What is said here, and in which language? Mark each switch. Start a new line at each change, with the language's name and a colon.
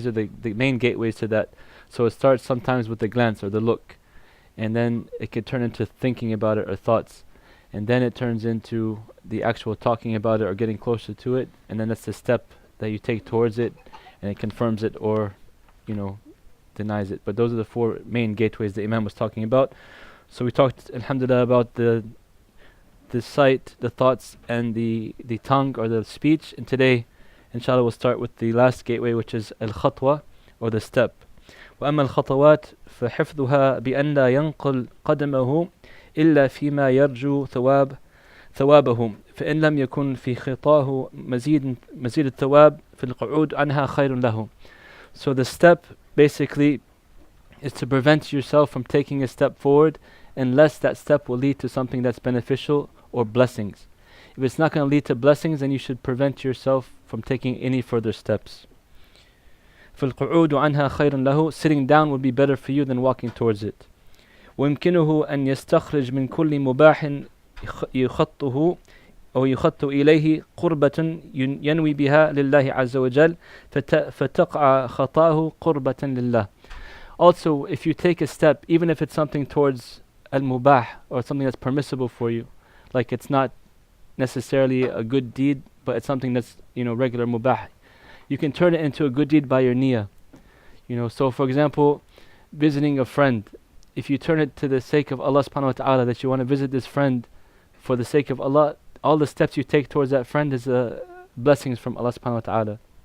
English: These are the main gateways to that. So it starts sometimes with the glance or the look, and then it could turn into thinking about it or thoughts, and then it turns into the actual talking about it or getting closer to it, and then that's the step that you take towards it, and it confirms it or denies it. But those are the four main gateways the Imam was talking about. So we talked, alhamdulillah, about the sight, the thoughts, and the tongue or the speech. And today, inshallah, we'll start with the last gateway, which is al-khatwa, or the step.
Arabic: وأما الخطوات فحفظها بأن لا ينقل قدمه إلا فيما يرجو ثوابه فإن لم يكن في خطاه مزيد الثواب فالقعود عنها خير له.
English: So the step basically is to prevent yourself from taking a step forward unless that step will lead to something that's beneficial or blessings. If it's not going to lead to blessings, then you should prevent yourself from taking any further steps.
Arabic: فالقعود عنها خير له.
English: Sitting down would be better for you than walking towards it.
Arabic: ويمكنه أن يستخرج من كل مباح يخطه أو يخط إليه قربة ينوي بها لله عز وجل فتقع خطاه قربة لله.
English: Also, if you take a step, even if it's something towards al-mubah, or something that's permissible for you, like it's not necessarily a good deed, but it's something that's regular mubah, you can turn it into a good deed by your niyyah. So for example, visiting a friend, if you turn it to the sake of Allah subhanahu wa ta'ala, that you want to visit this friend for the sake of Allah, all the steps you take towards that friend is blessings from Allah subhanahu wa ta'ala.